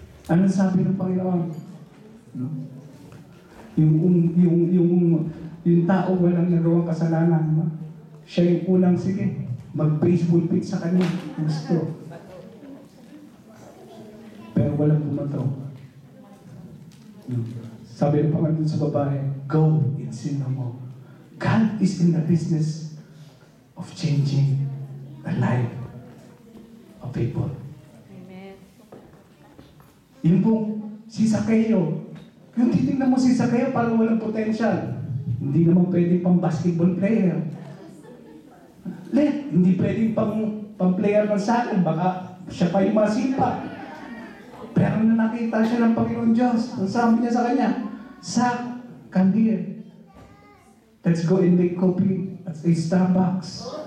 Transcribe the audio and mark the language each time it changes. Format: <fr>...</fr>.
<tl>Ano sabi ng Panginoon? No? Yung tao walang nagawang kasalanan, no? Siya yung unang, sige, mag-baseball pitch sa kanya. Gusto. Pero walang pumato. No? Sabi ng Panginoon sa babae,</tl> <en>go and sin no more. God is in the business of changing the life of people. Amen.</en> <tl>Yun pong si Zacchaeus. Yung titignan mo si Zacchaeus parang walang potential. Hindi naman pwedeng pang basketball player. Hindi pwedeng pang player ng soccer. Baka siya pa yung masipa. Pero na nakita siya ng Panginoon Diyos, ang sabi niya sa kanya,</tl> <en>come here. Let's go and make coffee at a Starbucks.</en>